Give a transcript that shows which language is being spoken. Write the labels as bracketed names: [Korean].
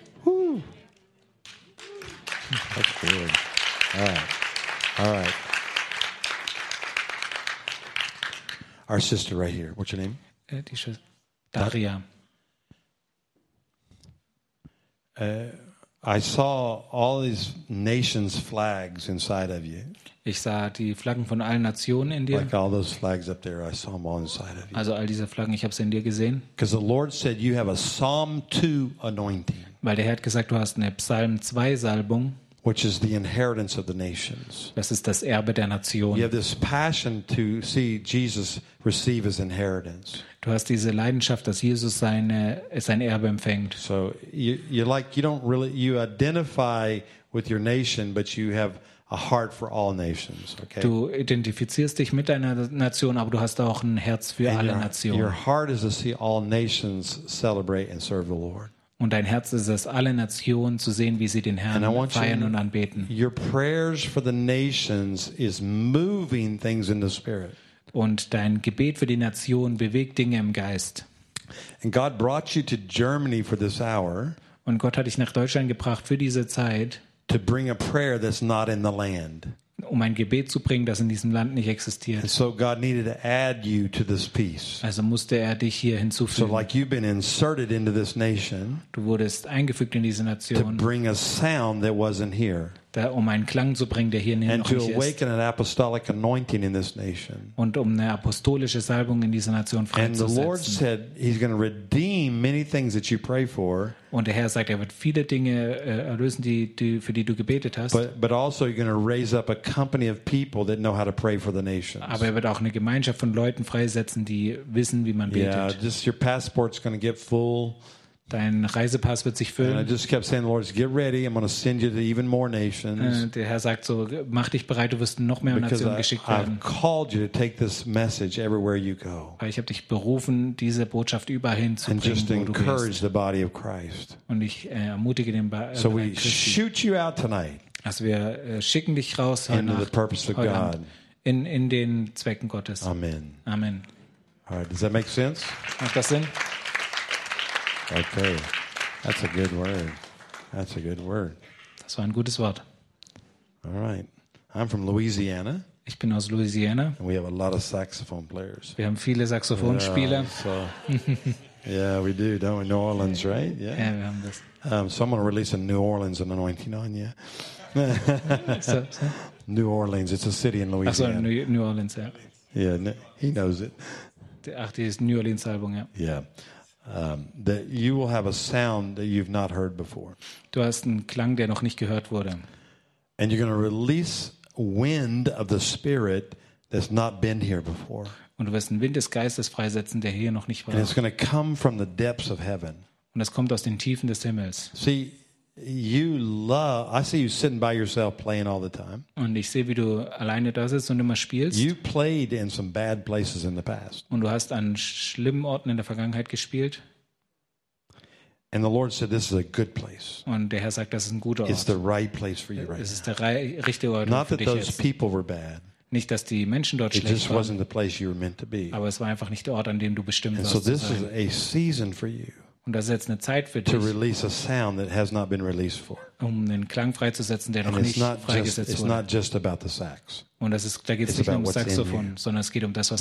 [English] Woo. That's good. All right. All right. Our sister right here. What's your name? [German] Die Schwester. Daria. [English] I saw all these nations' flags inside of you. [German] Ich sah die Flaggen von allen Nationen in dir. [English] Like all those flags up there, I saw them all inside of you. [German] Also all diese Flaggen, ich habe sie in dir gesehen. [English] Because the Lord said you have a Psalm 2 anointing. [German] Weil der Herr hat gesagt, du hast eine Psalm 2 Salbung. [English] Which is the inheritance of the nations. [German] Das ist das Erbe der Nationen. [English] You have this passion to see Jesus receive his inheritance. [German] Du hast diese Leidenschaft, dass Jesus sein Erbe empfängt. [English] So you like you don't really you identify with your nation, but you have a heart for all nations. Okay. [German] Du identifizierst dich mit deiner Nation, aber du hast auch ein Herz für [English] and [German] alle [English] your, [German] Nationen. [English] Your heart is to see all nations celebrate and serve the Lord. [German] Und dein Herz ist es, alle Nationen zu sehen, wie sie den Herrn feiern und anbeten. [English] Your prayers for the nations is moving things in the spirit. [German] Und dein Gebet für die Nation bewegt Dinge im Geist. [English] And God brought you to Germany for this hour. [German] Und Gott hat dich nach Deutschland gebracht für diese Zeit. [English] To bring a prayer that's not in the land. [German] um ein Gebet zu bringen, das in diesem Land nicht existiert. [English] So God needed to add you to this peace. [German] Also musste er dich hier hinzufügen. [English] So like you've been inserted into this nation, [German] du wurdest eingefügt in diese Nation, [English] to bring a sound that wasn't here. [German] Da, um einen Klang zu bringen, der hier noch nicht ist. [English] And to awaken an apostolic anointing in this nation. [German] Und um eine apostolische Salbung in dieser Nation freizusetzen. [English] And the Lord said he's going to redeem many things that you pray for. [German] Und der Herr sagt, er wird viele Dinge erlösen, für die du gebetet hast. [English] But also you're going to raise up a company of people that know how to pray for the nations. [German] Aber er wird auch eine Gemeinschaft von Leuten freisetzen, die wissen, wie man betet. [English] Yeah, just your passport's going to get full. [German] Dein Reisepass wird sich füllen. [English] And I just kept saying, Lord, get ready. I'm going to send you to even more nations. [German] Der Herr sagt so, mach dich bereit, du wirst noch mehr Nationen geschickt werden. [English] Because I've called you to take this message everywhere you go. [German] Weil ich habe dich berufen, diese Botschaft überhin zu bringen, wo du bist. [English] And just encourage the body of Christ. [German] Und ich ermutige den Leib Christi. [English] So we shoot you out tonight. [German] Also wir schicken dich raus heute Nacht. [English] Into the purpose of God. [German] In den Zwecken Gottes. [English] Amen. [German] Amen. [English] All right, does that make sense? [German] Macht das Sinn? [English] Okay, that's a good word. That's a good word. [German] Das war ein gutes Wort. [English] All right, I'm from Louisiana. [German] Ich bin aus Louisiana. [English] And we have a lot of saxophone players. [German] Wir haben viele Saxophonspieler. [English] Yeah, we do, don't we? New Orleans, right? [German] Yeah. Yeah, wir haben das. [English] So I'm gonna release a New Orleans and anointing on you. So. New Orleans, it's a city in Louisiana. [German] Ach so, New Orleans, yeah. [English] Yeah, he knows it. [German] Ach, die ist New Orleans Album, ja. [English] Yeah. That you will have a sound that you've not heard before. [German] Du hast einen Klang, der noch nicht gehört wurde. [English] And you're going to release wind of the Spirit that's not been here before. [German] Und du wirst einen Wind des Geistes freisetzen, der hier noch nicht war. [English] And it's going to come from the depths of heaven. [German] Und es kommt aus den Tiefen des Himmels. [English] See, you love. I see you sitting by yourself playing all the time. [German] Und ich sehe, wie du alleine da sitzt und immer spielst. [English] You played in some bad places in the past. [German] Und du hast an schlimmen Orten in der Vergangenheit gespielt. [English] And the Lord said, "This is a good place." [German] Und der Herr sagt, das ist ein guter Ort. [English] It's the right place for you right now. [German] Es ist der richtige Ort für dich jetzt. [English] Not that those people were bad. [German] Nicht, dass die Menschen dort schlecht waren. [English] It just wasn't the place you were meant to be. [German] Aber es war einfach nicht der Ort, an dem du bestimmt warst. [English] And so this is a season for you. [German] Und das ist jetzt eine Zeit für dich, [English] to release a sound that has not been released for. [German] Um einen Klang freizusetzen, der noch nicht freigesetzt wurde. [English] It's not just about the sax. [German] Und das ist, da geht es nicht nur um Saxophon, sondern es geht um das, was